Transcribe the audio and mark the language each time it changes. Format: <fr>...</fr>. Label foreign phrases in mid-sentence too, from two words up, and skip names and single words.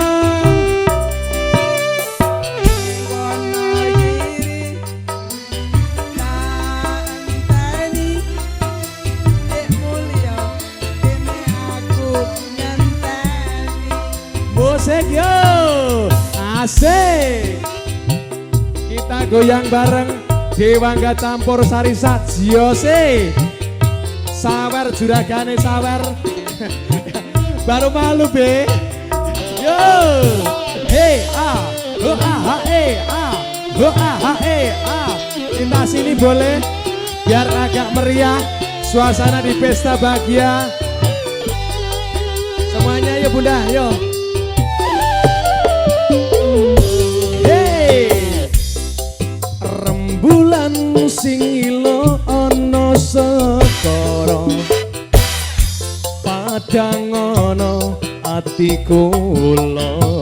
<id>Musik yo, asik. Kita goyang bareng Dewangga campur sari sajiose.</id> <jv>Sawer juragane sawer.</jv> <id>Baru malu be. Yo, hey ah, ho ah ha eh ah, ho ah ha eh ah. Kita sini boleh biar agak meriah. Suasana di pesta bahagia. Semuanya yuk Bunda, yuk.</id> <jv>Rembulan sing ilo ana segara padang ana ati kula</jv>